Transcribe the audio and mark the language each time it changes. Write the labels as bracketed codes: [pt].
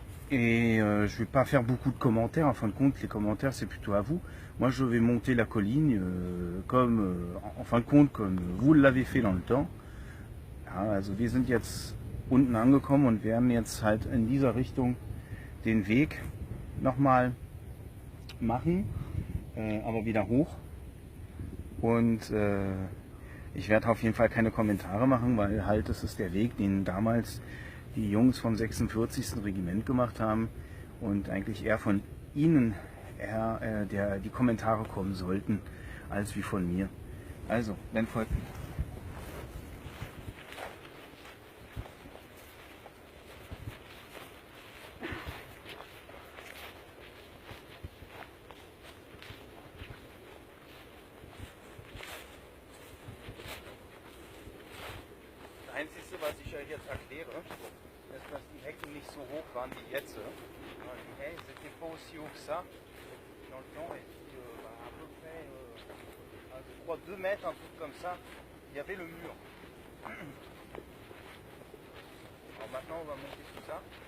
[fr] Et je vais pas faire beaucoup de commentaires. En fin de compte, les commentaires c'est plutôt à vous. Moi je vais monter la colline en fin de compte comme vous l'avez fait dans le temps. [de] Ja, also wir sind jetzt unten angekommen und werden jetzt halt in dieser Richtung den Weg nochmal machen, aber wieder hoch. Und ich werde auf jeden Fall keine Kommentare machen, weil halt das ist der Weg, den damals die Jungs vom 46. Regiment gemacht haben und eigentlich eher von ihnen die Kommentare kommen sollten, als wie von mir. Also, dann folgt mir. Das Einzige, was ich euch jetzt erkläre, ist, dass die Hecken nicht so hoch waren wie jetzt. [fr] Les haies n'étaient pas aussi haut que ça dans le temps, et puis à peu près, je crois 2 mètres, un truc comme ça, il y avait le mur. Alors maintenant on va monter tout ça.